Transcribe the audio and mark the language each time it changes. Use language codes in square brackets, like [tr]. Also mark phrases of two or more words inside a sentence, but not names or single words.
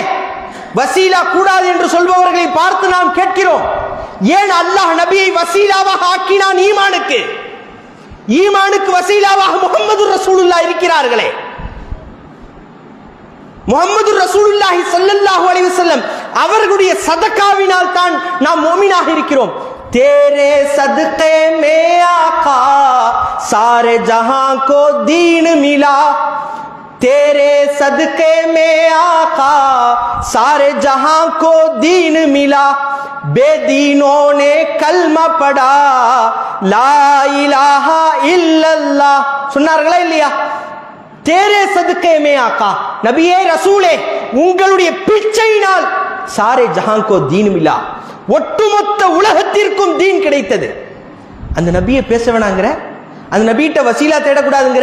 [ta] வசீலா கூடாது என்று சொல்பவர்களை பார்த்து நாம் கேட்கிறோம், ஏன் அல்லாஹ் நபியை வசீலாவாக ஆக்கினான்? ஈமானுக்கு, ஈமானுக்கு வசீலாவாக முஹம்மது ரசூலுல்லாஹ் இருக்கிறார்களே. முஹம்மது ரசூலுல்லாஹி [ar] صلى الله عليه وسلم [ta] அவர்களுடைய சதகாவினால் தான் நாம் முஃமினாக இருக்கிறோம். [ur] تیرے صدقے میں آقا سارے جہاں کو دین ملا، تیرے صدقے میں آقا سارے جہاں کو دین ملا، بے دینوں نے کلمہ پڑھا [ar] لا إله إلا الله. [ta] சொன்னார்களா இல்லையா? [ur] تیرے صدقے میں آقا, [ta] நபியே ரசூலே, உங்களுடைய பிச்சையினால் [ur] سارے جہاں کو دین ملا, [ta] ஒட்டுமொத்த உலகத்திற்கும் தீன் கிடைத்தது. அந்த நபியை பேச வேணாங்கிற, அந்த நபியிட்ட வசீலா தேடக்கூடாதுங்கிற.